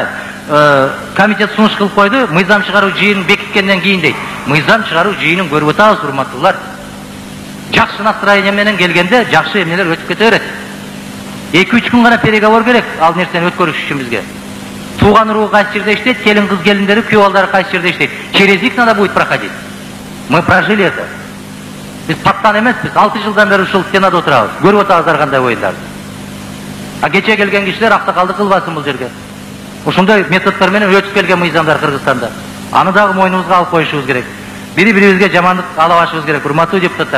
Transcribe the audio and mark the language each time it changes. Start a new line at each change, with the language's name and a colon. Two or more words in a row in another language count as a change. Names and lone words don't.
Kyrgyz: Комитет сунуш кылып койду, мыйзам чыгаруу жыйынын бекиткенден кийин дейт. Мыйзам чыгаруу жыйынын көрүп атабыз, урматтуулар. Жакшы настроение менен келгенде жакшы эмнелер өтүп кете берет. 2-3 күн гана переговор керек ал нерсени өткөрүш үчүн бизге. Тууган уруу кайсы жерде иштейт, келин кыз келиндери, күйөө балдары кайсы жерде иштейт.
Russian: Через них надо будет проходить. Мы прожили это.
Kyrgyz: Биз паттан эмеспиз, 6 жылдан бери ушул стенада отурабыз. Көрүп атабыз ар кандай оюндарды. А кече келген кишилер аксакалды кылбасын бул жерге. Ушундай методдор менен өтүп келген мыйзамдар Кыргызстанда. Аны дагы мойнубузга алып коюшубуз керек. Бири-бирибизге жамандык алабашыбыз керек, урматтуу депутаттар.